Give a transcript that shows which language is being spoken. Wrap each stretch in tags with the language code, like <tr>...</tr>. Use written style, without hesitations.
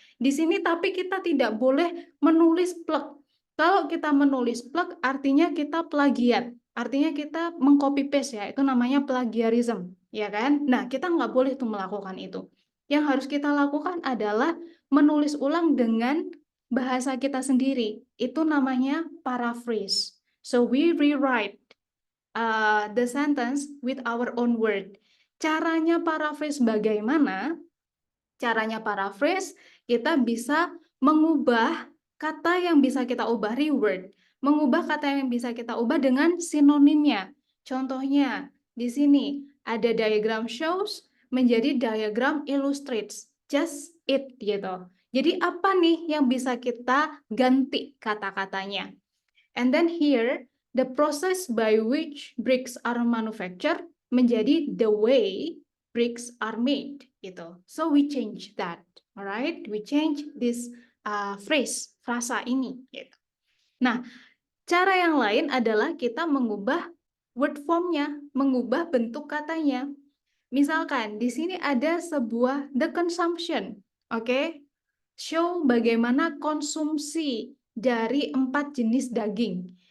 <id>Di sini tapi kita tidak boleh menulis plug. Kalau kita menulis plug artinya kita plagiat. Artinya kita mengcopy paste ya, itu namanya plagiarism, ya kan? Nah, kita nggak boleh tuh melakukan itu. Yang harus kita lakukan adalah menulis ulang dengan bahasa kita sendiri. Itu namanya paraphrase.</id> <en>So we rewrite the sentence with our own word.</en> <id>Caranya paraphrase bagaimana? Caranya paraphrase, kita bisa mengubah kata yang bisa kita ubah, reword. Mengubah kata yang bisa kita ubah dengan sinonimnya. Contohnya, di sini ada</id> <en>diagram shows</en> <id>menjadi</id> <en>diagram illustrates.</en> <id>Just it gitu. Jadi apa nih yang bisa kita ganti kata-katanya?</id> <en>And then here, the process by which bricks are manufactured</en> <id>menjadi</id> <en>the way bricks are made gitu. So we change that, alright? We change this</en> <id>frasa ini gitu. Nah, cara yang lain adalah kita mengubah word formnya, mengubah bentuk katanya. Misalkan di sini ada sebuah</id> <en>the consumption,</en> <id>oke? Show bagaimana konsumsi dari 4 jenis daging.</id>